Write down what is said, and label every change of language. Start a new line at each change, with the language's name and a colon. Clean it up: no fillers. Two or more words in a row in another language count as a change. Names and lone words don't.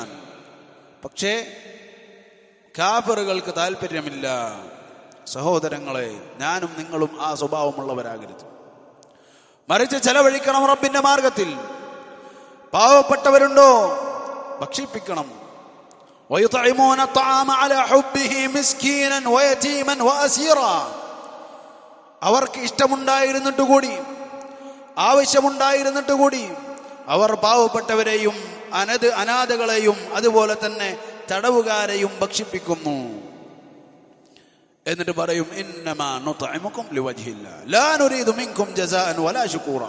Malayalam: പക്ഷേ കാഫിറുകൾക്ക് താല്പര്യമില്ല. സഹോദരങ്ങളെ, ഞാനും നിങ്ങളും ആ സ്വഭാവമുള്ളവരാകരുത്. മറിച്ച് ചെലവഴിക്കണം റബ്ബിന്റെ മാർഗത്തിൽ. പാവപ്പെട്ടവരുണ്ടോ? ഭക്ഷിപ്പിക്കണം.
Arabic: وَيُطْعِمُونَ الطَّعَامَ عَلَى حُبِّهِ مِسْكِينًا وَيَتِيمًا وَأَسِيرًا.
Malayalam: അവർക്ക് ഇഷ്ടമുണ്ടായിരുന്നിട്ട് കൂടി, ആവശ്യമുണ്ടായിരുന്നിട്ട് കൂടി അവർ പാവപ്പെട്ടവരെയും അനാഥകളെയും അതുപോലെ തന്നെ തടവുകാരെയും ഭക്ഷിപ്പിക്കുന്നു. എന്നിട്ട് പറയും,
Arabic: إنما نطعمكم لوجه الله لا نريد منكم جزاء ولا شكورا.